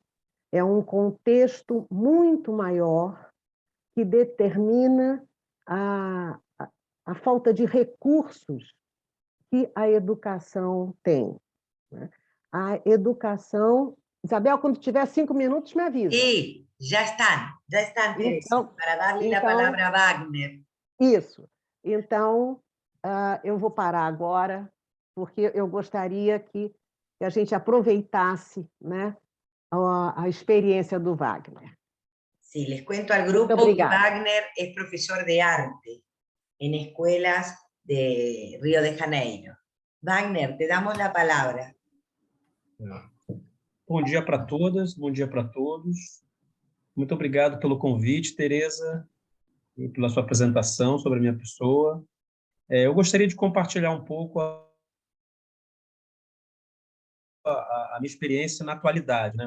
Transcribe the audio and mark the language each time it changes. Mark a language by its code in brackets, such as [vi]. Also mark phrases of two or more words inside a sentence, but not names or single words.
[pt] É um contexto muito maior que determina a falta de recursos que a educação tem, né? A educação... Isabel, quando tiver 5 minutos, me avisa. [es] Sí, ya están, Teresa, para darle la palabra a Wagner. [pt] Isso. Então, eu vou parar agora, porque eu gostaria que a gente aproveitasse, né, a experiência do Wagner. [es] Sí, les cuento al grupo que Wagner es profesor de arte en escuelas de Río de Janeiro. Wagner, te damos la palabra. [pt] Bom dia para todas, bom dia para todos. Muito obrigado pelo convite, Teresa, e pela sua apresentação sobre a minha pessoa. Eu gostaria de compartilhar um pouco a minha experiência na atualidade, né?